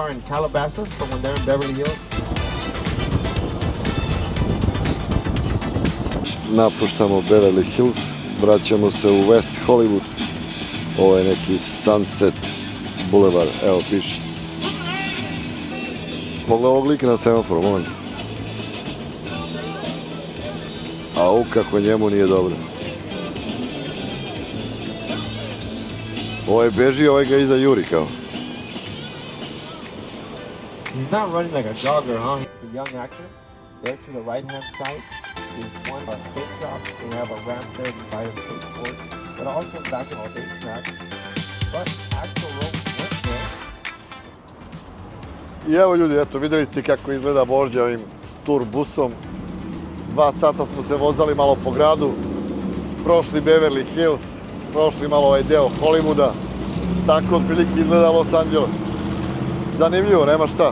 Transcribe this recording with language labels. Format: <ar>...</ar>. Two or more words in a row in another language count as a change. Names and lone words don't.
<sr>Napuštamo Beverly Hills, vraćamo se u West Hollywood, ovo je neki Sunset Boulevard, evo piše. Pogledaj ovog lika na semaforu, moment. Au, kako njemu nije dobro. Ovaj beži, ovaj ga iza juri kao.</sr> <en>He's not running like a jogger, huh? He's a young actor. There to the right-hand side is one skate shop. We have a ramp there to buy a skateboard, but also basketball track. But actual rope went there.</en> <sr>I evo ljudi, eto, videli ste kako izgleda vožnja ovim turbusom. 2 sata smo se vozali malo po gradu, prošli Beverly Hills, prošli malo ovaj deo Hollywooda, tako otprilike izgleda Los Angeles. Zanimljivo, nema šta.</sr>